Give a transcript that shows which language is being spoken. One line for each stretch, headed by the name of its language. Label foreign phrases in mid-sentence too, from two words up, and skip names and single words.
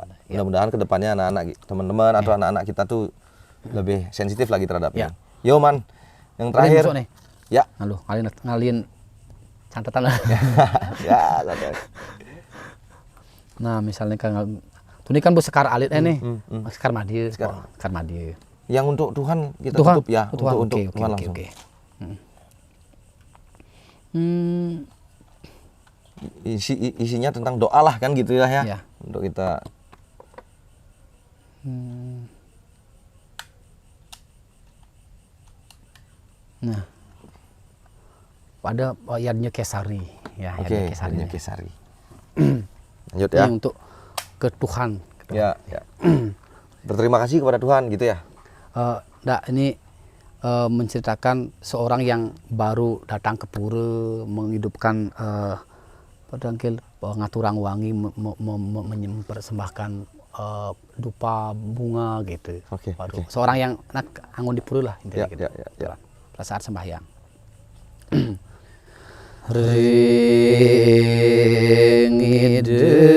Indonesian: Mudah-mudahan kedepannya anak-anak teman-teman atau anak-anak kita tuh lebih sensitif lagi terhadap ini. Yo man, yang terakhir. Ya. Ngalin catatan lah. Ya, santai. Nah, misalnya kan ini kan sekar alit nih. Sekar Madieu. Sekar Madieu. Yang untuk Tuhan kita tutup ya. Untuk Tuhan langsung. Isinya tentang doa lah kan gitu ya. Untuk kita. Nah, pada Yadnya Kesari ya. Oke, Yadnya Kesari. Lanjut ya. Ini untuk ke Tuhan. Ya. Berterima kasih kepada Tuhan gitu ya. Ini menceritakan seorang yang baru datang ke pura menghidupkan pedangkil
Balinese: ngaturang wangi
Indonesian: mempersembahkan dupa bunga gitu. Seorang yang angon di pura lah intinya gitu. Pada saat sembahyang. Ringide